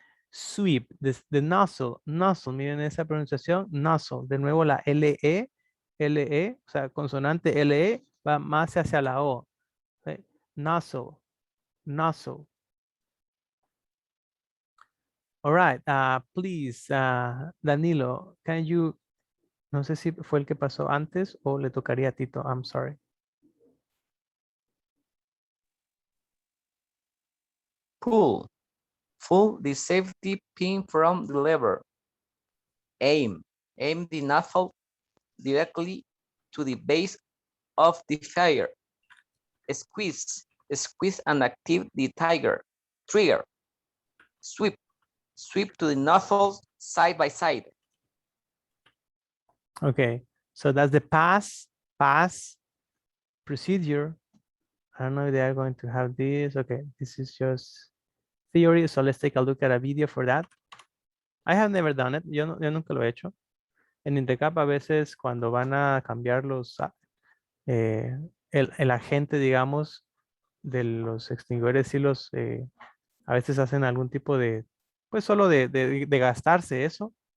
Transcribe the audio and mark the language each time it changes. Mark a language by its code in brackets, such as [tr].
[es] Sweep, the nozzle, miren esa pronunciación, nozzle, de nuevo la LE, o sea, consonante LE va más hacia la O. Okay. Nozzle. [en] All right, please, Danilo, can you, [es] no sé si fue el que pasó antes o le tocaría a Tito, [en] I'm sorry. Pull the safety pin from the lever. Aim the nozzle directly to the base of the fire. Squeeze and active the trigger. Sweep to the nozzles side by side. Okay, so that's the pass procedure. I don't know if they are going to have this. Okay, this is just theory, so let's take a look at a video for that. I have never done it, [es] yo nunca lo he hecho. En Intercap a veces cuando van a cambiar el agente, digamos, de los extinguidores, sí a veces hacen algún tipo de, pues solo de gastarse eso.